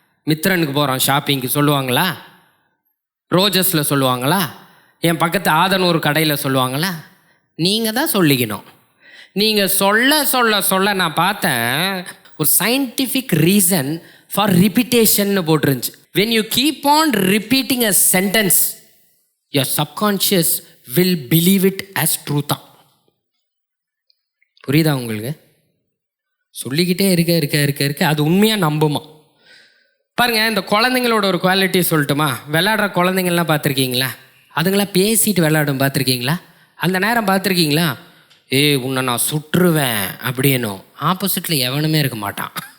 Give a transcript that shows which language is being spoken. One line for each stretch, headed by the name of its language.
Tamil: மித்ரனுக்கு போகிறோம் ஷாப்பிங்க்கு சொல்லுவாங்களா? ரோஜஸில் சொல்லுவாங்களா? என் பக்கத்து ஆதனூர் கடையில் சொல்லுவாங்களா? நீங்கள் தான் சொல்லிக்கணும். நீங்கள் சொல்ல சொல்ல சொல்ல நான் பார்த்தேன், ஒரு scientific reason for ரிப்பீட்டேஷன்னு போட்டுருந்துச்சு.
English: when you keep on repeating a sentence, your subconscious will believe it as truth.
Tamil: புரியுதா உங்களுக்கு? சொல்லிக்கிட்டே இருக்க இருக்க இருக்க இருக்க அது உண்மையாக நம்புமா. பாருங்கள், இந்த குழந்தைங்களோட ஒரு குவாலிட்டி சொல்லட்டுமா? விளையாடுற குழந்தைங்கள்லாம் பார்த்துருக்கீங்களா? அதுங்களாம் பேசிட்டு விளையாடும் பார்த்துருக்கீங்களா? அந்த நேரம் பார்த்துருக்கீங்களா? உன்னை நான் சுற்றுவேன் அப்படின்னும் ஆப்போசிட்டில் எவனுமே இருக்க மாட்டான்.